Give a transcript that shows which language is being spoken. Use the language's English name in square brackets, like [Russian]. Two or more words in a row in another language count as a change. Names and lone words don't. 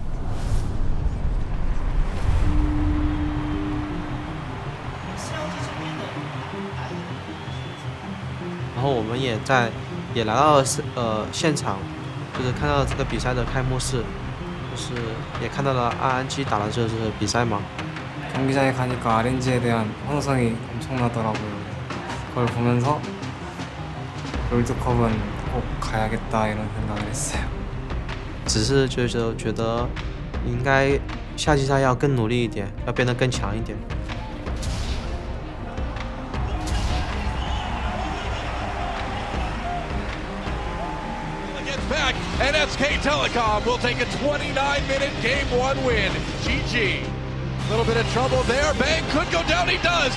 [Chinese] 然后我们也来到了现场，就是看到这个比赛的开幕式，就是也看到了RNG打的就是比赛嘛。 [Korean] 경기장에 가니까 RNG에 대한 환호성이 엄청나더라고요. 그걸 보면서 롤드컵은 꼭 가야겠다 이런 생각을 했어요. [Chinese] 只是就是觉得应该夏季赛要更努力一点，要变得更强一点。 [English] Back, and SK Telecom will take a 29-minute Game 1 win. GG. A little bit of trouble there. Bang could go down. He does.